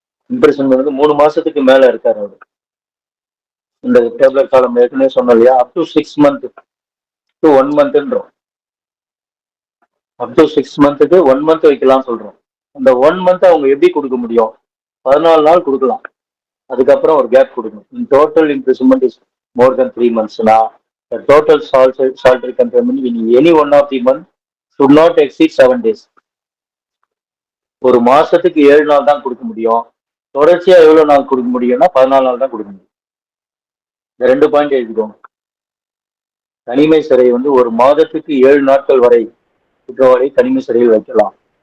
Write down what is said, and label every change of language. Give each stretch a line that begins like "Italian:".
Tamil: Imprisonment வந்து 3 மாசத்துக்கு மேல இருக்காரு அவரு. இந்த டேப்லெட் காலம் ஏற்கனவே சொன்னோம் இல்லையா, up to 6 months to 1 monthன்றோம். Up to 6 monthக்கு 1 month வைக்கலாம் சொல்றோம். அந்த 1 month அவங்க எப்படி கொடுக்க முடியும், 14 நாள் கொடுக்கலாம், அதுக்கப்புறம் ஒரு கேப் கொடுக்கணும்.
English: In total imprisonment is more than 3 monthsனா the total solitary confinement in any one of the month should not exceed 7 days.
Tamil: ஒரு மாசத்துக்கு 7 நாள் தான் கொடுக்க முடியும். தொடர்ச்சியா எவ்வளவு நாள் கொடுக்க முடியும்னா 14 நாள் தான் கொடுக்க முடியும். இந்த 2 பாயிண்ட் எழுதிக்கோங்க. தனிமை சிறை வந்து ஒரு மாதத்துக்கு 7 நாட்கள் வரை குற்றவாளி தனிமை சிறையில் வைக்கலாம்.